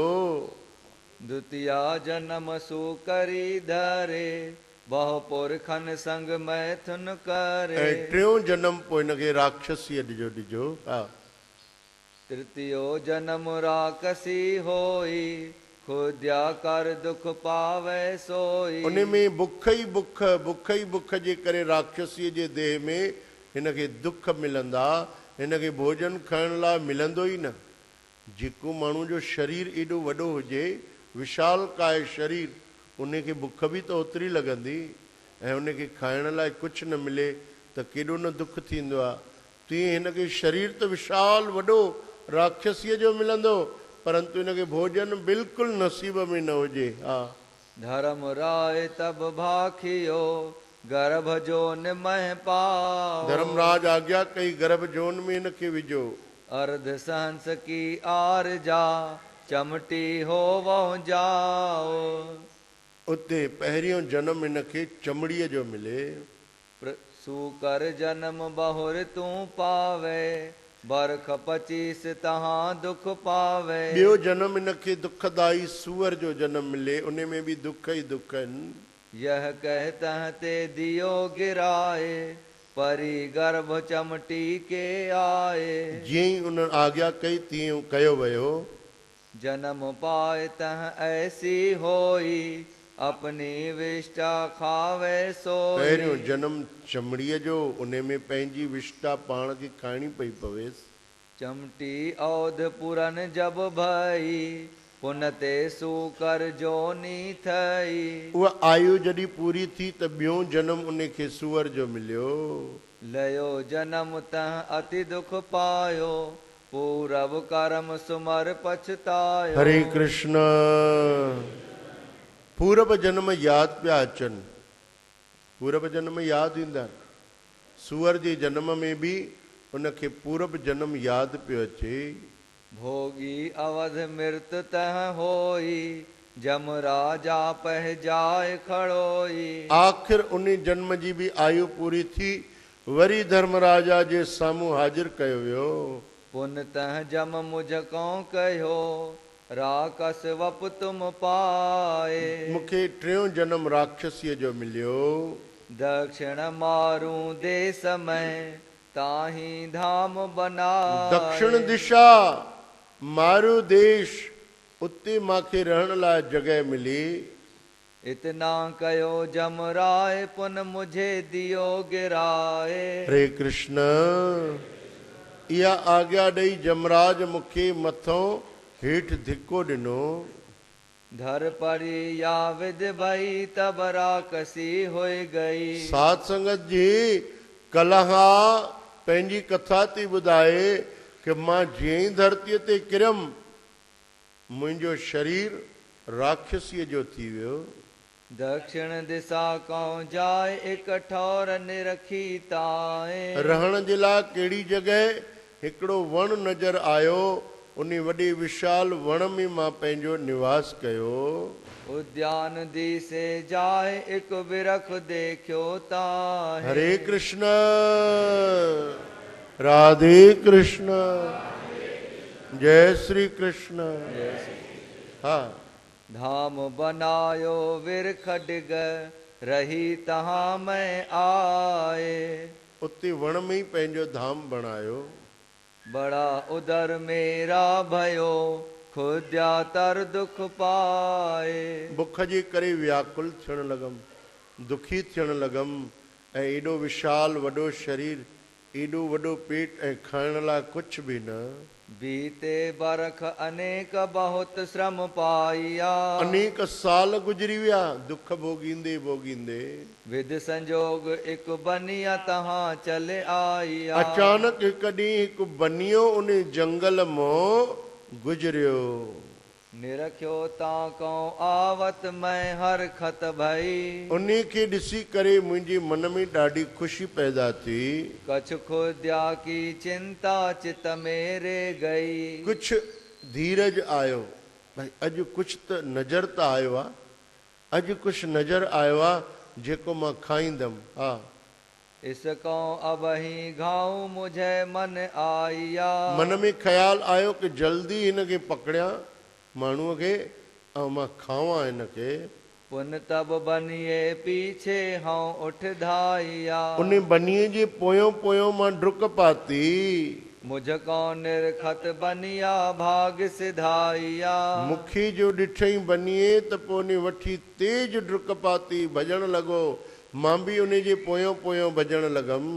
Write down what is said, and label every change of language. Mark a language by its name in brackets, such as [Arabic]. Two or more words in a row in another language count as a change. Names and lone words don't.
[Hindi] द्वितीया जन्म सूकरी धरे बहु पुरखन संग मैथुन करे [Sindhi] ऐं टियों जनम पोइ हिनखे राक्षसीअ ॾिजो हा [Hindi] तृतीयो जन्म राकसी होई खुद्या कर दुख पावे सोई [Sindhi] उन में बुख ई बुख जे करे राक्षसीअ जे देह में हिनखे दुख मिलंदा हिनखे भोजन खाइण लाइ मिलंदो ई न जेको माण्हू जो शरीर एॾो वॾो हुजे विशालकाय शरीर उनखे बुख बि त ओतिरी लॻंदी ऐं उनखे खाइण लाइ कुझु न मिले त केॾो न दुख थींदो आहे तीअं हिनखे शरीर त विशाल वॾो राक्षसीअ जो मिलंदो परंतु हिनखे भोजन बिल्कुलु नसीब में न हुजे हा [Hindi] धर्म राय तब भाखियो गर्भ जोन मह पाओ [Sindhi] धर्मराज आज्ञा कई गर्भ जोन में हिनखे विझो [Hindi] अर्ध सहंस की आर जा चमटी हो वह जाओ [Sindhi] उते पहिरियों जनम हिनखे चमड़ीअ जो मिले [Hindi] सूकर जन्म बहुर तूं पावे बरख 25 तहां दुख पावे [Sindhi] ॿियो जनम हिनखे दुखदाई सूअर जो जनम मिले उन में बि दुख ई दुख आहिनि [Hindi] यह कहता ते दियो गिराए परी गर्भ चमटी के आए [Sindhi] जीअं ई उन आज्ञा कई तीअं कयो वियो [Hindi] जन्म पाए तह ऐसी होई अपनी विष्टा खावे सोई [Sindhi] पहिरियों जनम चमड़ीअ जो उन में पंहिंजी विष्टा पाण खे खाइणी पई पवेसि [Hindi] चमटी औध पुरन जब भई पुन ते सूकर जोनी थई [Sindhi] उहा आयु जॾहिं पूरी थी त ॿियों जनम उनखे सूअर जो मिलियो [Hindi] लयो जन्म तह अति दुख पायो पूरब कर्म सुमर पछतायो [Sindhi] हरे कृष्ण पूरब जन्म यादि पिया अचनि पूरब जन्म यादि ईंदा सूअर जे जन्म में बि उनखे पूरब जन्म यादि पियो अचे। [Hindi] भोगी अवध मृत तह होई, जम राजा पह जाए खड़ोई। [Sindhi] आखिर उन जन्म जी बि आयु पूरी थी, वरी धर्मराजा जे साम्हूं हाजिर कयो वियो। [Hindi] पुन तह जम मुझको कहो, राकस वप तुम पाए। [Sindhi] मूंखे टियों जन्म राक्षसीअ जो मिलियो। [Hindi] दक्षिण मारू देश में, ताही धाम बनाए। [Sindhi] दक्षिण दिशा मारू देश, उते मांखे रहण लाइ जॻह मिली। [Hindi] इतना कयो जमराय, पुन मुझे दियो गिराए। [Sindhi] हरे कृष्ण। इहा आज्ञा ॾेई जमराज मूंखे मथों हेठि धिको ॾिनो। [Hindi] धर परी या विद भई, तब राकसी होई गई। [Sindhi] साध संगत जी, कलहा पंहिंजी कथा थी ॿुधाए कि मां जीअं ई धरतीअ ते किरियमि, मुंहिंजो शरीर राक्षसीअ जो थी वियो। [Hindi] दक्षिण दिशा कौं जाए, एक ठौर निरखी ताए। [Sindhi] रहण जे लाइ कहिड़ी जॻह? हिकिड़ो वण नज़र आयो, उन वॾे विशाल वण में मां पंहिंजो निवास कयो। [Hindi] उद्यान दिसे जाए, एक बिरख देखियो ताहे। [Sindhi] हरे कृष्ण। राधे कृष्ण। जय श्री कृष्ण। हाँ। [Hindi] धाम बनायो विरख डिग, रही तहां मैं आए। [Sindhi] उते वण में ही पंहिंजो धाम बणायो। [Hindi] बड़ा उदर मेरा भयो, खुद्या तर दुख पाए। [Sindhi] बुख जे करे व्याकुल थियण लॻमि, दुखी थियण लॻमि, ऐं एॾो विशाल वॾो शरीर, एॾो वॾो पेट, ऐं खाइण लाइ कुझु बि न। [Hindi] बीते बरख अनेक बहुत श्रम पाइया। [Sindhi] अनेक साल गुजरी विया दुख भोगींदे भोगींदे। [Hindi] विध संजोग एक बनिया तहां चले आइया। [Sindhi] अचानक हिकु ॾींहुं हिकु बनियो उन जंगल मां गुजरियो। [Hindi] निरख्यो ताको आवत मैं हर खत भई। [Sindhi] उन खे ॾिसी करे मुंहिंजे मन में ॾाढी ख़ुशी पैदा थी। [Hindi] कछ खुद्या की चिंता चित मेरे गई। [Sindhi] कुझु धीरज आयो, भाई अॼु कुझु त नज़र त आयो आहे, अॼु कुझु नज़र आयो आहे जेको मां खाईंदमि। हा। [Hindi] इसको अब ही घाऊ मुझे मन आइया। [Sindhi] मन में ख़्याल आयो कि जल्दी हिन खे पकड़ियां माण्हूअ खे, ऐं मां खावां हिन खे। [Hindi] पुन तब बनिए पीछे हाँ उठ धाइया। [Sindhi] उन बनीअ जे पोयों पोयों मां डुक पाती। [Hindi] मुझको निरखत बनिया भाग सिधाइया। [Sindhi] मूंखे जो ॾिठई बनीअ त पोइ उन वठी तेज डुक पाती, भॼण लॻो। मां बि उन जे पोयों पोयों भॼण लॻमि।